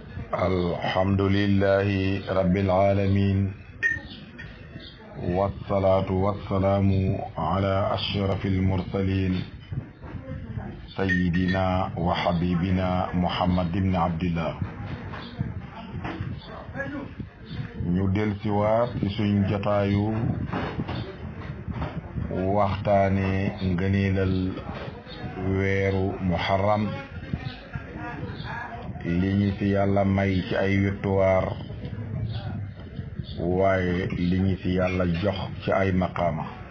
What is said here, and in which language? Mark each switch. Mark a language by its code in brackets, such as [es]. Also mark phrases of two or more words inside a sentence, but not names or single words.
[ar] الحمد لله رب العالمين والصلاة والسلام على أشرف المرسلين سيدنا وحبيبنا محمد بن عبد الله. [wo] ñu del si waat ci suñ jotaayu waxtaane ngëneelal weeru muharram, li ñu ci yàlla may ci ay victoire waaye li ñu ci yàlla jox ci ay maqaama.